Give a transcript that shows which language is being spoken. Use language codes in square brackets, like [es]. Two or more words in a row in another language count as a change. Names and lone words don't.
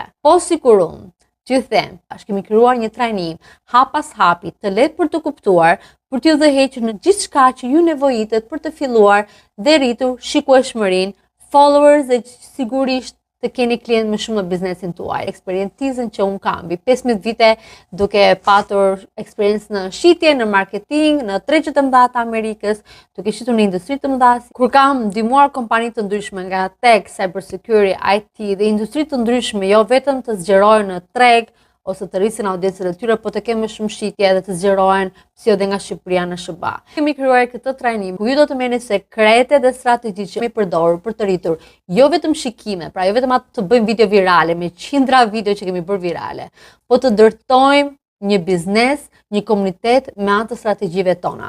[sq] Po sikur unë t'ju them, kemi krijuar një trajnim hap pas hapi, të lehtë për të kuptuar, për t'ju udhëhequr në gjithçka që ju nevojitet për të filluar dhe rritur shikueshmërinë, followers dhe sigurisht të keni klient më shumë në biznesin tuaj. Eksperiencën që unë kam, mbi 15 vite duke patur eksperiencë në shitje, në marketing, në tregjet të mëdha të Amerikës, duke shitur në industri të mëdha, kur kam ndihmuar kompani të ndryshme nga tech, cybersecurity, IT dhe industri të ndryshme, jo vetëm të zgjerohen në treg ose të rrisin audiencën e tyre, po të kemë më shumë shitje dhe të zgjerohen si edhe nga Shqipëria në SBA. Kemi krijuar këtë trajnim ku ju do të merrni sekrete dhe strategji që kemi përdorur për të rritur jo vetëm shikime, pra jo vetëm atë të bëjmë video virale me qindra video që kemi bërë virale, po të ndërtojmë një biznes, një komunitet me anë të strategjive tona.